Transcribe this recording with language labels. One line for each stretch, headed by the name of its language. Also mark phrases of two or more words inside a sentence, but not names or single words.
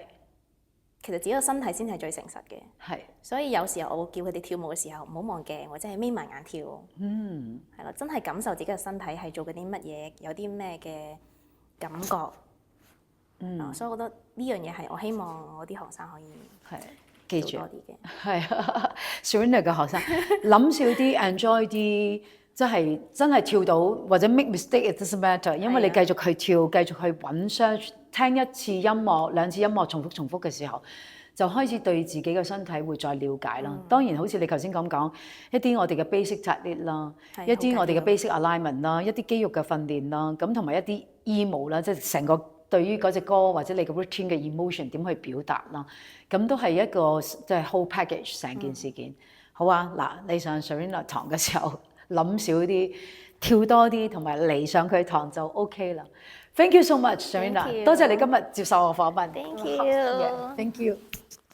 Cantonese: 其實自己個身體先係最誠實嘅，係，所以有時候我會叫佢哋跳舞嘅時候唔好望鏡，或者係眯埋眼跳，係咯，真係感受自己嘅身體係做緊啲乜嘢，有啲咩嘅感覺，所以我覺得呢樣嘢係我希望我啲學生可以係記住多啲嘅，係 Serena 嘅學生諗少啲，enjoy 啲，真係跳到或者
English: make mistake it doesn't matter，
Cantonese: 因為你繼續去跳，繼續去揾 search。聽一次音樂、兩次音樂重複嘅時候，就開始對自己嘅身體會再了解啦。當然，好似你頭先咁講，一啲我哋嘅
English: basic technique
Cantonese: 啦，一啲我哋嘅
English: basic alignment
Cantonese: 啦，一啲肌肉嘅訓練啦，咁同埋一啲 emo 啦，即係成個對於嗰隻歌或者你嘅 routine 嘅 emotion 點去表達啦，咁都係一個即係
English: whole package
Cantonese: 成件事件。好啊，嗱，你上 Serena 堂嘅時候，諗少啲，跳多啲，同埋嚟上佢堂就 OK 啦。
English: Thank you so much,
Cantonese: Serena。多謝你今日接受我訪問。
English: Thank you。 Thank you。